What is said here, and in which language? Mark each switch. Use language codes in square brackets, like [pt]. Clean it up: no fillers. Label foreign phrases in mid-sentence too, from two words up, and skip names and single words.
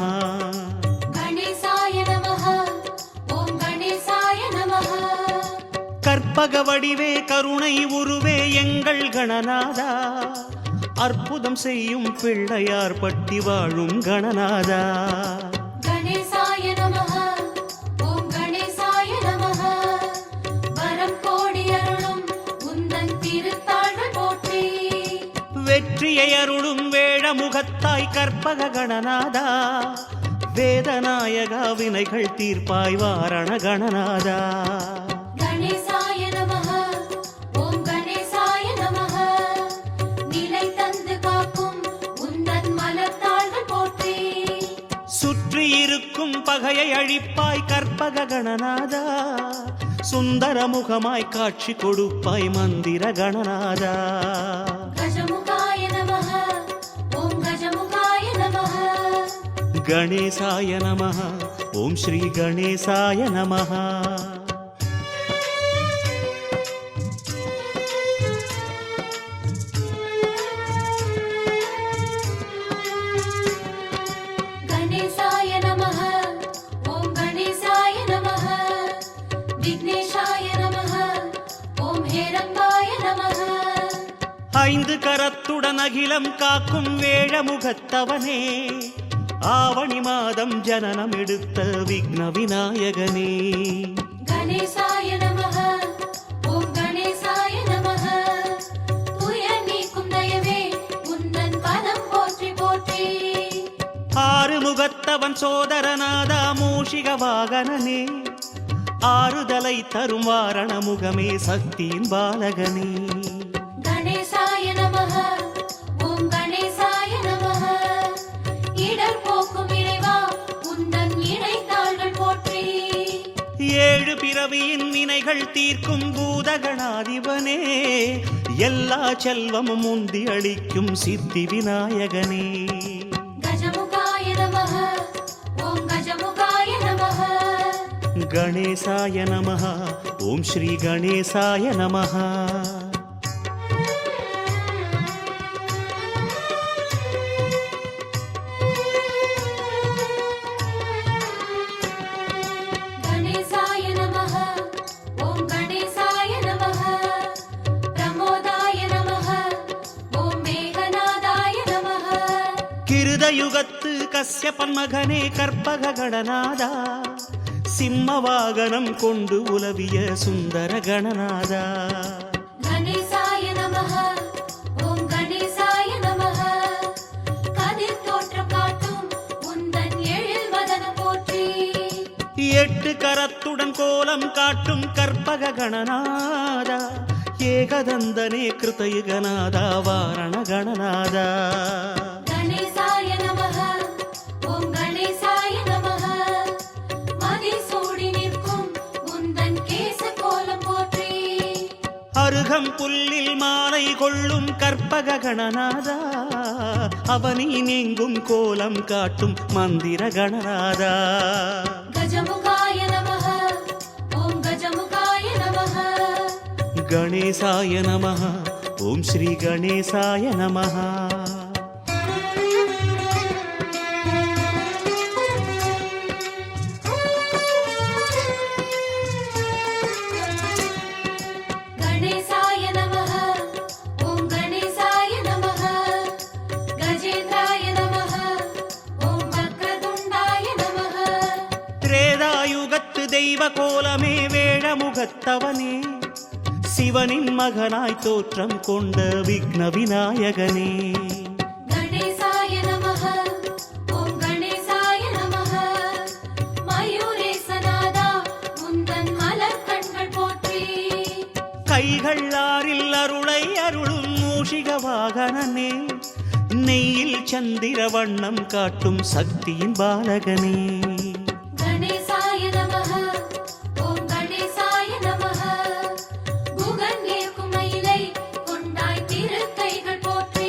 [sa] गणेशाय नमः। ओम गणेशाय नमः। [ta] கற்பக வடிவே கருணை உருவே எங்கள் கணநாதா, அற்புதம் செய்யும் பிள்ளையார் பட்டி வாழும் கணநாதா. [sa] गणेशाय नमः। ओम गणेशाय नमः। [ta] வரம் கோடி அருளும் உந்தன் திருத்தாள்கள் போற்றி. வெற்றியை அருளும் வேழமுகத்தாய் கற்பக கணநாதா, வேதநாயகா வினைகள் தீர்ப்பாய் வாரண கணநாதா. [sa] गणेशाय नमः। ओम गणेशाय नमः। [ta] நிலை தந்து காக்கும் உந்தன் மலர்த்தாள்கள் போற்றி. சுற்றி இருக்கும் பகையை அழிப்பாய் கற்பக கணநாதா, சுந்தர முகமாய் காட்சி கொடுப்பாய் மந்திர கணநாதா. [sa] गजमुखाय नमः। ओम गजमुखाय नमः। गणेशाय नमः। ओम श्री गणेशाय नमः। गणेशाय नमः। ओम गणेशाय नमः। विघ्नेशाय नमः। ओम हेरंबाय नमः। [ta] ஐந்து கரத்துடன் அகிலம் காக்கும் வேழமுகத்தவனே, ஆவணி மாதம் ஜனனம் எடுத்த விக்ன விநாயகனே. [sa] गणेशाय नमः। ओम गणेशाय नमः। [ta] துயர் நீக்கும் தயவே உந்தன் பதம் போற்றி போற்றி. ஆறு முகத்தவன் சோதரநாதா மூஷிக வாகனனே, ஆறுதலை தரும் வாரண முகமே சக்தியின் பாலகனே. [sa] गणेशाय नमः। ओम गणेशाय नमः। [ta] இடர் போக்கும் இறைவா உந்தன் இணைத்தாள்கள் போற்றி. ஏழு பிறவியின் வினைகள் தீர்க்கும் பூதகணாதிபனே, எல்லா செல்வமும் முந்தி அளிக்கும் சித்தி விநாயகனே. [sa] गजमुखाय नमः। ओम गजमुखाय नमः। गणेशाय नमः। ओम श्री गणेशाय नमः। गणेशाय नमः। ओम गणेशाय नमः। प्रमोदाय नमः। ओम मेघनादाय नमः। [ta] கிருதயுகத்து கஸ்யபன் மகனே கற்பக கணநாதா, சிம்ம வாகனம் கொண்டு உலவிய சுந்தர கணநாதா. [sa] गणेशाय नमः। ओम गणेशाय नमः। [ta] கதிர் தோற்றம் காட்டும் உந்தன் எழில் வதனம் போற்றி. எட்டு கரத்துடன் கோலம் காட்டும் கற்பக கணநாதா, ஏகதந்தனே கிருதயுகநாதா வாரண கணநாதா. [sa] गणेशाय नमः। ओम गणेशाय नमः। [ta] மதிசூடி நிற்கும் உந்தன் கேச கோலம் போற்றி. அருகம் புல்லில் மாலை கொள்ளும் கற்பக கணநாதா, அவனி நீங்கும் கோலம் காட்டும் மந்திர கணநாதா. [sa] गजमुखाय नमः। ओम गजमुखाय नमः। गणेशाय नमः। ओम श्री गणेशाय नमः। गणेशाय नमः। ओम गणेशाय नमः। गजेन्द्राय नमः। ओम वक्रतुण्डाय नमः। [ta] திரேதாயுகத்து தெய்வ கோலமே வேழமுகத்தவனே, சிவனின் மகனாய் தோற்றம் கொண்ட விக்ன விநாயகனே. [sa] गणेशाय नमः। ओम गणेशाय नमः। [ta] மயூரேசநாதா உந்தன் கைகள் ஆறில் அருளை அருளும் மூஷிக வாகனனே, நெய்யில் சந்திர வண்ணம் காட்டும் சக்தியின் பாலகனே. [sa] गणेशाय नमः ओम् गणेशाय नमः. [ta] குகன் ஏற்கும் மயிலை கொண்டாய் திருக்கைகள் போற்றி.